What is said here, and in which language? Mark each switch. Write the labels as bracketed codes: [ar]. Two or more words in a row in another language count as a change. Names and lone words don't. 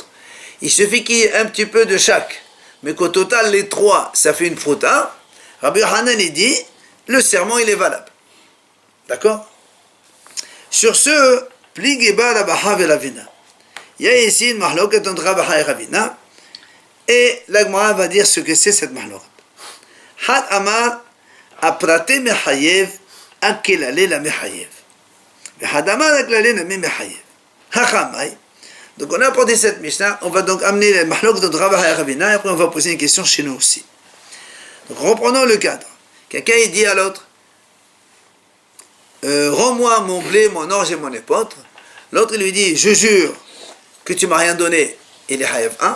[fr] Il suffit qu'il y ait un petit peu de chaque, mais qu'au total, les trois, ça fait une prouta. Rabbi Yohanan, il dit, le serment, il est valable. D'accord? Sur ce, Pligeba Rabaha et Ravina. Il y a ici une mahloket entre Rabaha et Ravina. Et la Gemara va dire ce que c'est cette mahloket. [arc] חד אמר אפרטי מחייב אכללא לא מחייב. חד אמר אכללא לא מחייב. Hachamay. [fr] Donc on a apporté cette Mishnah. On va donc amener la mahloket entre Rabaha et Ravina. Et après on va poser une question chez nous aussi. Donc reprenons le cadre. Quelqu'un il dit à l'autre rends-moi mon blé, mon orge et mon épeautre. L'autre il lui dit je jure que tu m'as rien donné, il est hayav 1.